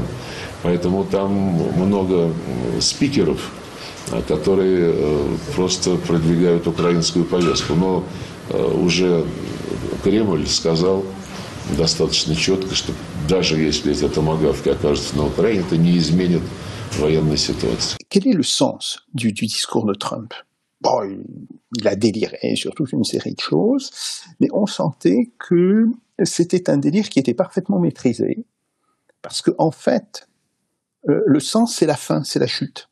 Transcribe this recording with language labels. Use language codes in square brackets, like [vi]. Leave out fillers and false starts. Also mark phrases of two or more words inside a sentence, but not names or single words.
[ru] Поэтому там много спикеров, которые просто продвигают украинскую повестку. Но уже Кремль сказал достаточно четко, что даже если эти томагавки окажутся на Украине, это не изменит военной ситуации. [fr] Quel est le sens du discours de Trump? Bon, il a déliré sur toute une série de choses, mais on sentait que c'était un délire qui était parfaitement maîtrisé, parce que en fait, le sens, c'est la fin, c'est la chute.